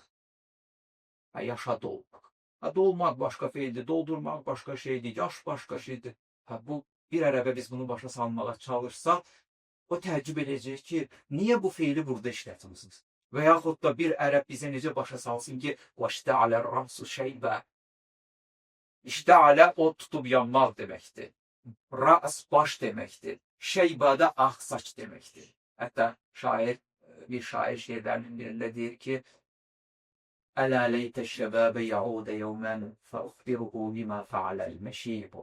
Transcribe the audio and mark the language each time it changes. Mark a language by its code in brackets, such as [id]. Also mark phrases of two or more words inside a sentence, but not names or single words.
[az] Yaşadı olmaq. Dolmaq başqa şeydir, doldurmaq başqa şeydir, yaş başqa şeydir. Bu bir ərəbə biz bunu başa salmağa çalışsaq, o təəccüb edəcək ki, niyə bu fiili burada işlətmişsiniz? Və yaxud da bir ərəb bizə necə başa salsın ki, [ar] وَاشْتَعَلَ الرَّأْسُ شَيْبًا. [az] İştəalə o tutub yanmaq deməkdir. Ras baş deməkdir. Şeyba da ağ saç deməkdir. Hətta bir şair şeirlərinin birində deyir ki, [ar] ألا ليت الشباب يعود يوما فأخبره بما فعل المشيب.